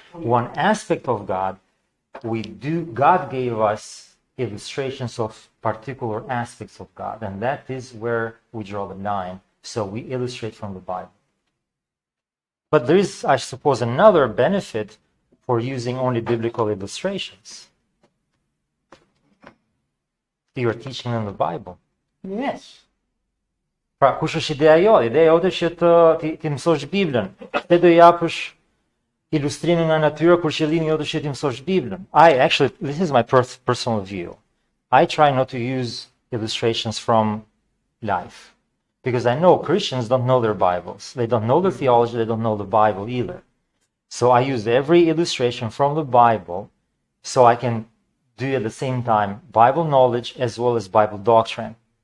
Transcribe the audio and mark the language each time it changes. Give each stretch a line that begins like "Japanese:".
English: One aspect of God, God gave us illustrations of particular aspects of God, and that is where we draw the line. So we illustrate from the Bible. But there is, I suppose, another benefit for for using only biblical illustrations. You are teaching them the Bible. Yes.
Albanian: Pra, kush është ideja jote? Ideja jote është që ti mësosh Biblën. Te do japësh ilustrimin nga natyra kur qëllimi jote është që ti mësosh Biblën.
English: This is my personal view. I try not to use illustrations from life. Because I know Christians don't know their Bibles. They don't know the theology, they don't know the Bible either. So I use every illustration from the Bible so I can do at the same time Bible knowledge as well as Bible doctrine.